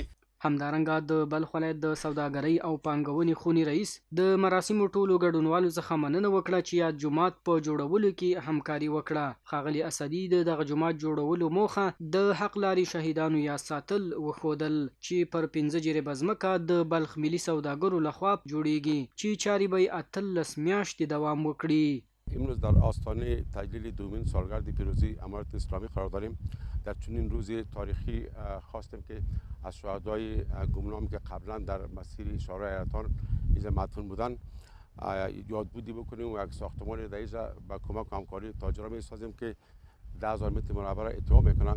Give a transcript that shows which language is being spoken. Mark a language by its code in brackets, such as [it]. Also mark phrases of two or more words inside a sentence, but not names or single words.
[ps] همدارنګه د بلخ ولایت د سوداګرۍ او پانګونې خونې رئیس د مراسمو ټولو ګډونوالو څخه مننه وکړه چې یاد جومات په جوړولو کې همکاري وکړه. ښاغلي اسدي د دغه جومات جوړولو موخه د حق لارې شهیدانو یاد ساتل وښودل چې پر 15 جریبه ځمکه د بلخ ملي سوداګرو لخوا جوړیږي چې چارې به یې 18 میاشتې دوام وکړي. [fa] امروز در آستانه تجلیل دومین سالگرد پیروزی امارت اسلامی قرار داریم. در چنین روزی تاریخی خواستیم که از شهدای گمنامی که قبلا در مسیر شورای حیرتان اینجا مدفون بودن یادبودی بکنیم و یک ساختمان در اینجا با کمک و همکاری تاجران میسازیم که 10,000 متر مربع را اتمام میکنند.